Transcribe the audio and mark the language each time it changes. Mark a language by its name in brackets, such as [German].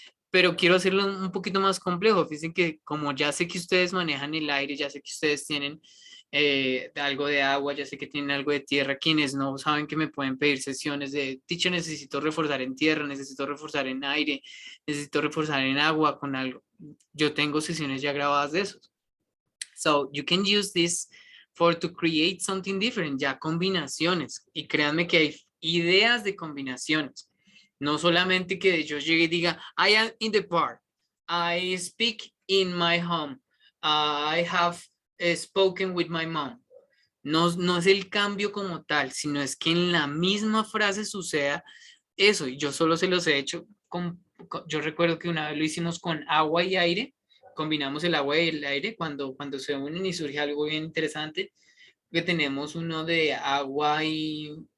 [Spanish] Pero quiero hacerlo un poquito más complejo. Fíjense que como ya sé que ustedes manejan el aire, ya sé que ustedes tienen algo de agua, ya sé que tienen algo de tierra, quienes no saben que me pueden pedir sesiones de, teacher, necesito reforzar en tierra, necesito reforzar en aire, necesito reforzar en agua con algo. Yo tengo sesiones ya grabadas de esos. [English] So you can use this to create something different, [Spanish] ya combinaciones. Y créanme que hay ideas de combinaciones. No solamente que yo llegue y diga, [English] I am in the park, I speak in my home, I have spoken with my mom. [Spanish] No es el cambio como tal, sino es que en la misma frase suceda eso. Y yo solo se los he hecho, yo recuerdo que una vez lo hicimos con agua y aire, combinamos el agua y el aire cuando se unen y surge algo bien interesante, que tenemos uno de agua y...